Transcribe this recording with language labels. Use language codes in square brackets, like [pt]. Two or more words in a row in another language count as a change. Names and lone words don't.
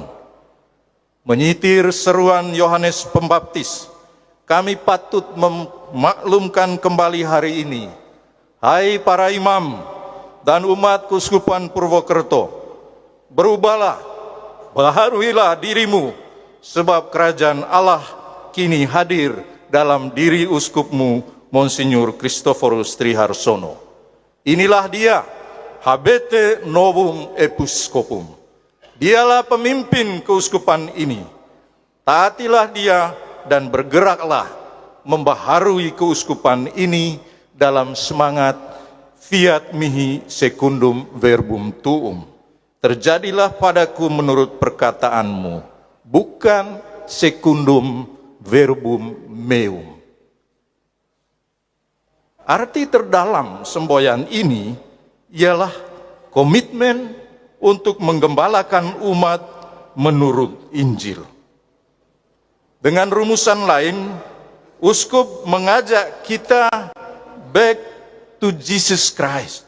[id] Menyitir seruan Yohanes Pembaptis, kami patut memaklumkan kembali hari ini, hai para imam dan umat keuskupan Purwokerto, berubahlah, baharuilah dirimu, sebab kerajaan Allah kini hadir dalam diri uskupmu, Monsinyur Kristoforus Triharsono. Inilah dia, [la] habete novum episcopum. [id] Dialah pemimpin keuskupan ini. Taatilah dia dan bergeraklah membaharui keuskupan ini dalam semangat [la] fiat mihi secundum verbum tuum. [id] Terjadilah padaku menurut perkataanmu, bukan [la] secundum verbum meum. [id] Arti terdalam semboyan ini ialah komitmen untuk menggembalakan umat menurut Injil. Dengan rumusan lain, uskup mengajak kita [en] back to Jesus Christ.